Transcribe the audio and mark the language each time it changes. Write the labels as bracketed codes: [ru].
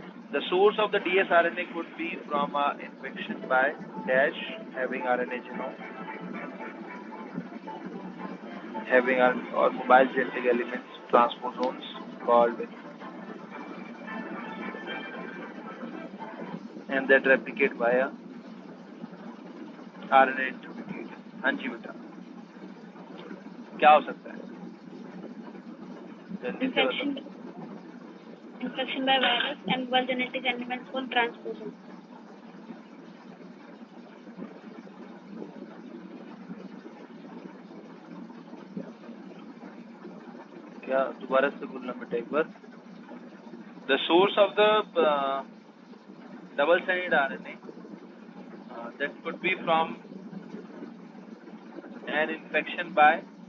[en] The source of the dsRNA could be from an infection by dash having RNA genome, having or mobile genetic elements, transposons called, and that replicate via RNA intermediate. [hi] हाँ जी बेटा, क्या हो सकता है? [en] Infection by virus and mobile genetic elements called transposons. [hi] क्या दोबारा से बोलना बेटा एक बार? [en] The source of the double-stranded RNA that could be from an infection by